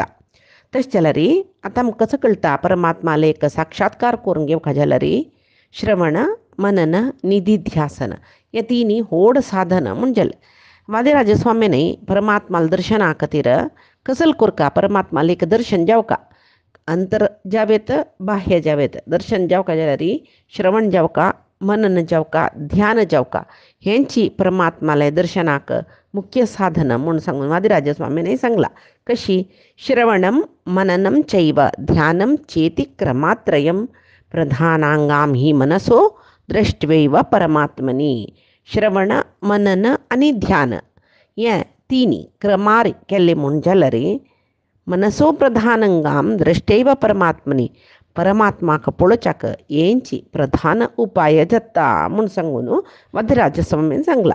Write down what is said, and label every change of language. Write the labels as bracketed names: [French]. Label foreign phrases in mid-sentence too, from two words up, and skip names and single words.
[Konkani] तशें जाल्यार आतां आमकां कसं कळटा परमात्माला एक साक्षात्कार करून घेवका जाल्यार श्रवण मनन निधिध्यासन हे तिनी होड साधन म्हणजे वादिराजस्वामीने परमात्माला दर्शना खातीर कसल कोरका परमात्माला एक दर्शन जावका अंतर जावेत बाह्य जावेत दर्शन जावका जाल्यार श्रवण जावका मनन जावका ध्यान जावका हेंची परमात्माला दर्शनाक मुख्य साधन म्हणून सांगून वादिराजस्वामीने सांगला. [Sanskrit] कशी श्रवणम मननम चैव ध्यानम चेति क्रमात्रयम प्रधानांगाम ही मनसो द्रष्ट्वैव परमात्मनी. [Konkani] श्रवण मनन आणि ध्यान हे तिनी क्रमार केले म्हूण जाल्यार [Sanskrit] मनसो प्रधानंगाम द्रष्टैव परमात्मनी [Konkani] परमात्माक पळोवच्याक हेंची प्रधान उपाय जाता म्हूण सांगून वादिराजस्वामीन सांगला.